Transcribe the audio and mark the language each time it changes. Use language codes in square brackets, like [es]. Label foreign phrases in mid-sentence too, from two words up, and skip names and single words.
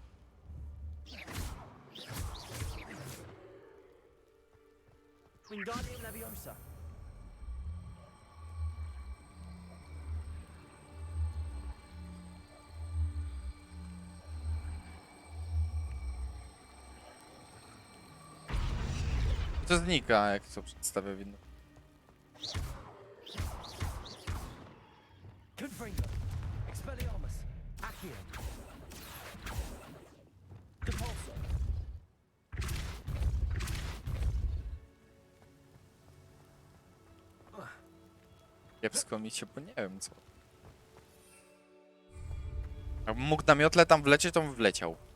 [pl] Wingardium Leviosa. I to znika, jak to przedstawię w innym. Confringo. Expelliarmus. Accio. Cabalso. Kiepsko mi się, bo nie wiem co. Jakbym mógł na miotle tam wlecieć, to bym wleciał.